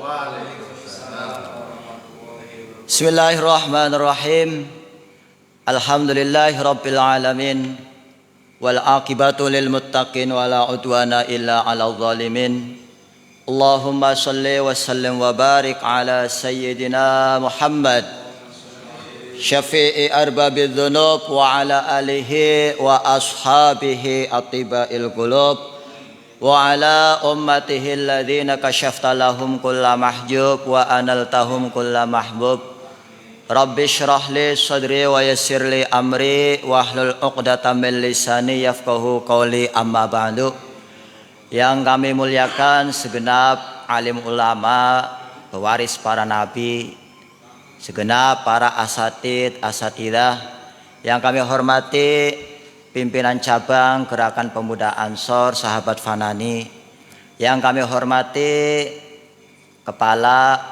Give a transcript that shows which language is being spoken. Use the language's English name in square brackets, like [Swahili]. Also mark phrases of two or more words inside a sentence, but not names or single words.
[Arabic] بسم الله الرحمن الرحيم. الحمد لله رب العالمين. والعاقبة للمتقين ولا عدوان إلا على الظالمين. اللهم صل وسلم وبارك على سيدنا محمد شافع أرباب الذنوب وعلى آله وأصحابه أطباء القلوب وعلى أمته الذين كشفت لهم كل محجوب وأنلتهم كل محبوب. رب اشرح لي صدري ويسر لي أمري واحلل عقدة من لساني يفقهوا قولي، أما بعد. [Indonesian] Yang kami muliakan segenap alim ulama, pewaris para nabi, segenap para asatid, asatidah, yang kami hormati pimpinan cabang Gerakan Pemuda Ansor Sahabat Fanani, yang kami hormati Kepala